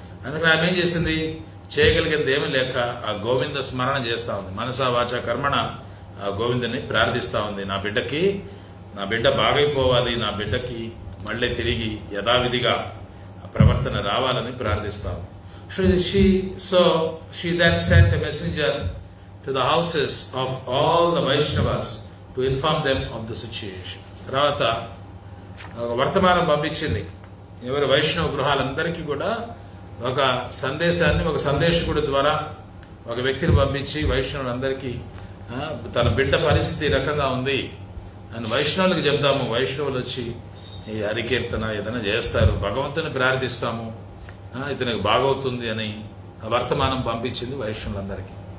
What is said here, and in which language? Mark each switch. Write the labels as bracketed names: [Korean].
[Telugu] అందుకని ఆమె ఏం చేసింది, చేయగలిగింది ఏమీ లేక ఆ గోవింద స్మరణ చేస్తూ ఉంది. మనసా వాచ కర్మణ ఆ గోవిందుని ప్రార్థిస్తూ ఉంది. నా బిడ్డ బాగైపోవాలి, నా బిడ్డకి మళ్ళీ తిరిగి యథావిధిగా ప్రవర్తన రావాలని ప్రార్థిస్తా ఉంది. [English] So she then sent a messenger to the houses of all the Vaishnavas to inform them of the situation. [Telugu] తర్వాత వర్తమానం పంపించింది. ఎవరి వైష్ణవ గృహాలందరికీ కూడా ఒక సందేశాన్ని ఒక సందేశకుడి ద్వారా ఒక వ్యక్తిని పంపించి వైష్ణవులందరికీ తన బిడ్డ పరిస్థితి ఈ రకంగా ఉంది అని వైష్ణవులకు చెప్దాము. వైష్ణవులు వచ్చి ఈ హరికీర్తన ఏదైనా చేస్తారు, భగవంతుని ప్రార్థిస్తాము, ఇతనికి బాగవుతుంది అని వర్తమానం పంపించింది వైష్ణవులందరికీ.